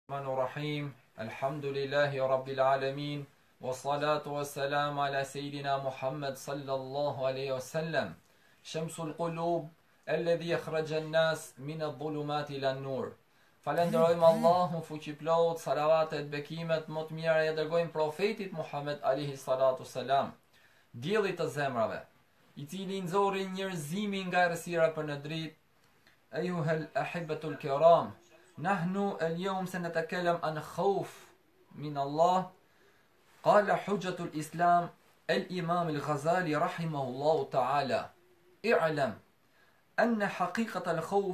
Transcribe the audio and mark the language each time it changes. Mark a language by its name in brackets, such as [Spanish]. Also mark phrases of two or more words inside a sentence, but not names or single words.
[Arabic] الرحمن الرحيم الحمد لله رب العالمين والصلاة والسلام على سيدنا محمد صلى الله عليه وسلم شمس القلوب الذي أخرج الناس من الظلمات إلى النور. [Albanian] Falenderojmë Allahun fuqiplot, salavatet, bekimet më të mira e dërgojmë profetit Muhammed [Arabic] عليه الصلاة والسلام, [Albanian] diellit të zemrave, i cili nxorri njerëzimin nga errësira për në dritë. [Arabic] أيها الأحبة الكرام، نحن اليوم سنتكلم عن خوف من الله. قال حجة الإسلام الإمام الغزالي رحمه الله تعالى: اعلم أن حقيقة الخوف